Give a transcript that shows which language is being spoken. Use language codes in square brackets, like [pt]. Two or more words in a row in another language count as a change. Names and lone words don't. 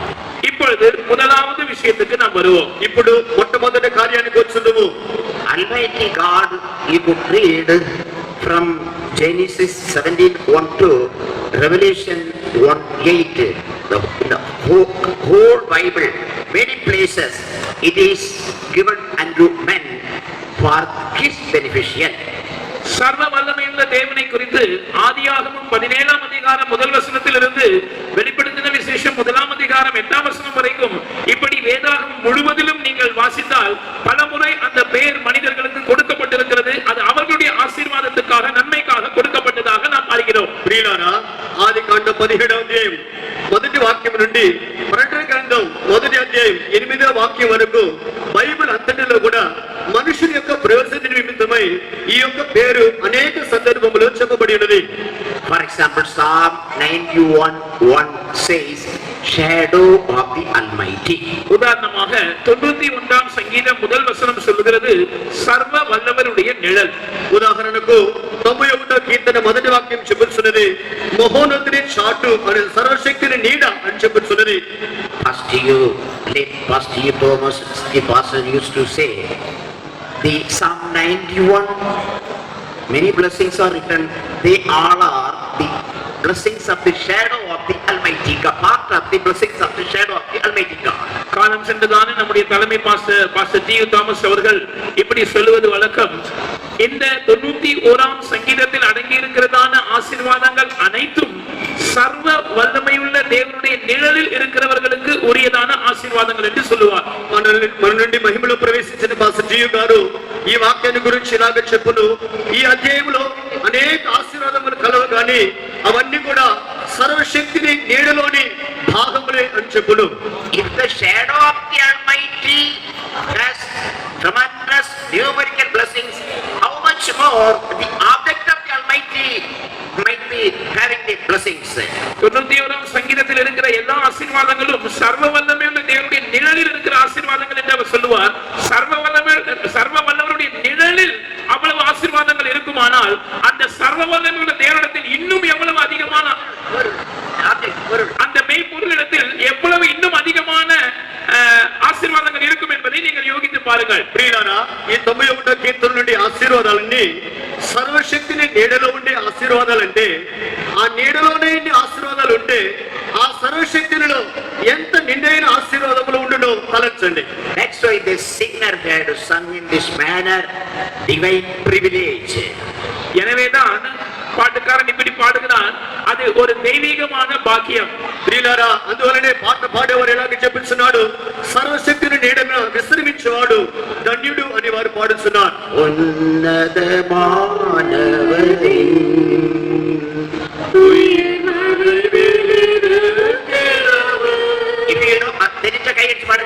[ta] இப்பொழுது முதலாவது விஷயத்துக்கு நாம் வருவோம். [te] ఇప్పుడు మొట్టమొదటి కార్యానికి వచ్చుదుము. [en] Almighty God, you could read from Genesis 17:1 to Revelation 1:8. The whole Bible, many places it is given unto men for his beneficial. [ta] சர்வ வல்லமையுள்ள தேவனை குறித்து ஆதியாகமம் 17ஆம் அதிகாரம் முதல் வசனத்திலிருந்து வெளிப்படுத்தின விசேஷம் 1ஆம் அதிகாரம் 8ஆம் வசனம் வரைக்கும் இப்படி வேதாகமம் முழுவதிலும் நீங்கள் வாசித்தால் பலமுறை அந்த பெயர் மனிதர்களுக்கு கொடுக்கப்பட்டிருக்கிறது. அது அவர்களுடைய ஆசீர்வாதத்துக்காக, நன்மைக்காக கொடுக்கப்பட்டதாக நாம் அறிகிறோம். [te] ప్రియులారా, ఆదికాండం 17వ అధ్యాయం మొదటి వాక్యం నుండి ప్రకటన గ్రంథం 1వ అధ్యాయం 8వ వాక్యం వరకు బైబిల్ అంతటిలో కూడా మనుషుని యొక్క ప్రయోజన నిమిత్తమై ఈ యొక్క పేరు అనేక సందర్భములో చెప్పబడి ఉన్నది. [en] For example, Psalm 91:1 says, shadow of the Almighty. [ta] உதாரணமாக 91ஆம் சங்கீதம் முதல் வசனம் சொல்லுகிறது சர்வ வல்லவருடைய நிழல். [te] ఉదాహరణకు 91వ కీర్తన మొదటి వాక్యం చెప్పుచున్నది మహోన్నతుని చాటు అనే సర్వశక్తిని నీడ అని చెప్పుచున్నది. [en] Pastor Thomas, the pastor used to say, the Psalm 91, many blessings are written. They all are the blessings of the shadow of the Almighty God, part of the blessings of the shadow of the Almighty God. [ta] காலம் சென்றதான நம்முடைய தலைமை பாஸ்டர் டி. தாமஸ் அவர்கள் இப்படி சொல்லுவது வழக்கம். இந்த 91ஆம் சங்கீதத்தில் அடங்கி இருக்கிறதான ஆசீர்வாதங்கள் அனைத்தும் சர்வ வல்லமையுள்ள தேவனுடைய நிழலில் இருக்கிறவர்களுக்கு உரியதான ஆசீர்வாதங்கள் என்று சொல்லுவார். [te] మన నుండి మహిమలో ప్రవేశించిన పాస్టర్ జియు గారు ఈ వాక్యాన్ని గురించి ఇలాగ చెప్పును, ఈ అధ్యాయంలో అనేక ఆశీర్వాదములు కలవు కానీ అవన్నీ కూడా సర్వశక్తిని నీడలోని భాగములే అని చెప్పును. [en] If the shadow of the Almighty has tremendous numerical blessings, how much more the blessings. [ta] 91ஆம் சங்கீதத்தில் இருக்கிற எல்லா ஆசீர்வாதங்களும் சர்வ வல்லமையுள்ள தேவனுடைய நிழலில் இருக்கிற ஆசீர்வாதங்கள் என்று அவர் சொல்லுவார். சர்வ வல்லவருடைய நிழலில் அவ்வளவு ஆசீர்வாதங்கள் இருக்குமானால் அந்த சர்வ வல்லமையுள்ள தேவனிடத்தில் இன்னும் எவ்வளவு அதிகமான அந்த மெய்ப்பொருளிடத்தில் எவ்வளவு இன்னும் அதிகமான ఆశీర్వాదంగా இருக்கும் என்பதை நீங்கள் யோகித்து பாருங்கள். [te] ప్రియులారా, ఈ 91వ కీర్తన నుండి ఆశీర్వాదాలన్నీ సర్వశక్తిని నీడలో ఉండే ఆశీర్వాదాలంటే, ఆ నీడలోనే ఇన్ని ఆశీర్వాదాలు ఉంటే ఆ సర్వశక్తిలో ఎంత నిండైన ఆశీర్వాదములు ఉండునో తలంచండి. [en] That's why the singer had sung in this manner, divine privilege. [ta] எனவேதான் பாட்டுக்காரன் இப்படி பாடுகிறான், அது ஒரு தெய்வீகமான பாக்கியம். [te] ప్రియులారా, అందువలనే పాట పాడేవారు ఎలాగ చెప్పుచున్నాడు, సర్వశక్తిని నీడన విశ్రమించేవాడు ధన్యుడు అని వారు పాడుతున్నారు. ఉన్నతమానవది தெரிஞ்ச கையெழுத்து பாடுங்க,